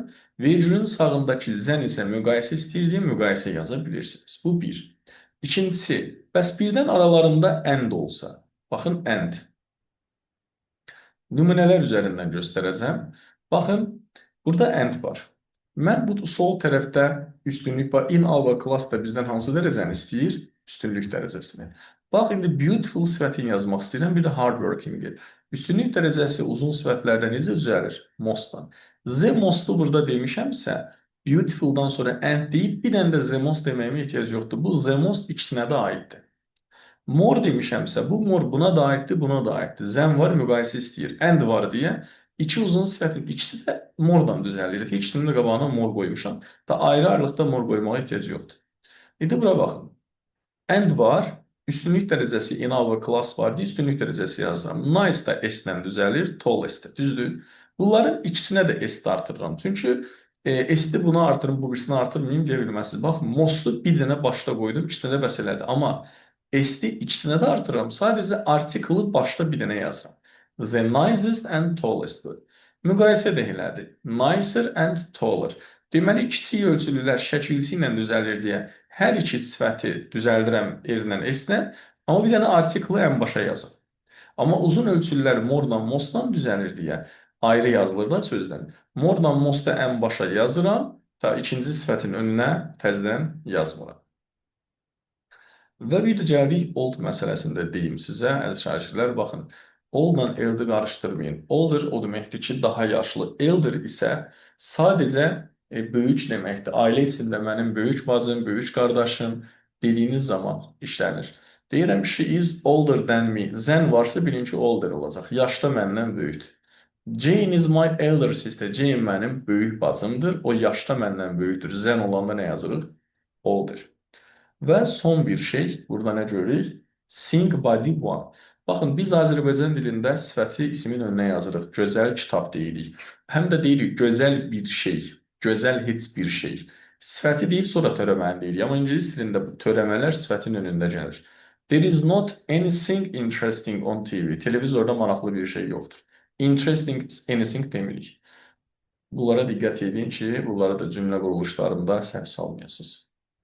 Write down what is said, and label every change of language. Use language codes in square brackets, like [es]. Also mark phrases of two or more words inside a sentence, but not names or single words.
[az] Vergülün sağındakı zən isə müqayisə istəyir deyə müqayisə yaza bilirsiniz. Bu bir. İkincisi, bəs birdən aralarında and olsa. Baxın, and. Nümunələr üzərindən göstərəcəm. Baxın, burada and var. Mən bu sol tərəfdə üstünlük var. [en] In our class [az] da bizdən hansı dərəcəni istəyir? Üstünlük dərəcəsini. Bax, indi beautiful sifətini yazmaq istəyirəm, bir də hardworking-i. Üstünlük dərəcəsi uzun sifətlərdə necə düzəlir? Most-dan. [en] The most- [az] u burada demişəmsə, beautiful-dan sonra and deyib, bir dənə də [en] the most [az] deməyimə ehtiyac yoxdur. Bu [en] the most [az] ikisinə də aiddir. More demişəmsə, bu more buna da aiddir, buna da aiddir. Zəm var, müqayisə istəyir. And var deyə, iki uzun sifətin ikisi də more-dan düzəlir. İkisinin də qabağına more qoymuşam. Da ayrı-ayrılıqda more qoymağa ehtiyac yoxdur. İndi bura baxın. And var, üstünlük dərəcəsi [en] in our class [az] var deyə üstünlük dərəcəsi yazıram. Nice da S-lə düzəlir, tallest də, düzdür. Bunların ikisinə də S-də artırıram. Çünki S-də bunu artırım, bu birisini artırmayayım deyə bilməzsiniz. Bax, most-u bir dənə başda qoydum, ikisinə də bəs elədi. Amma S-də ikisinə də artırıram. Sadəcə artiklı başda bir dənə yazıram. [en] The nicest and tallest. [az] Müqayisə də elədir. [en] Nicer and taller. [az] Deməli, kiçik ölçülülər şəkilsi ilə düzəlir deyə hər iki sifəti düzəldirəm R-lə, S-lə, amma bir dənə artiklı ən başa yazım. Amma uzun ölçülülər more-dan, most-dan düzəlir deyə ayrı yazılır da sözdən. More-dan, most-da ən başa yazıram, ta ikinci sifətin önünə təzədən yazmıram. Və bir də gəldik old məsələsində deyim sizə, əziz şagirdlər, baxın. Old-la elder qarışdırmayın. Older o deməkdir ki, daha yaşlı. Elder isə sadəcə böyük deməkdir. Ailə içində mənim böyük bacım, böyük qardaşım dediyiniz zaman işlənir. Deyirəm, [en] she is older than me. [az] Zən varsa bilin ki, older olacaq. Yaşda məndən böyükdür. [en] Jane is my elder sister. [az] Jane mənim böyük bacımdır. O yaşda məndən böyükdür. Zən olanda nə yazırıq? Older. Və son bir şey, burada nə görürük? Sing body one. Baxın, biz Azərbaycan dilində sifəti ismin önünə yazırıq. Gözəl kitab deyirik. Həm də deyirik, gözəl bir şey. Gözəl heç bir şey. Sifəti deyib sonra törəməni deyirik. Amma ingilis dilində bu törəmələr sifətin önündə gəlir. [en] There is not anything interesting on TV. [az] Televizorda maraqlı bir şey yoxdur. [en] Interesting anything [az] demirik. Bunlara diqqət edin ki, bunları da cümlə quruluşlarında səhv salmayasınız.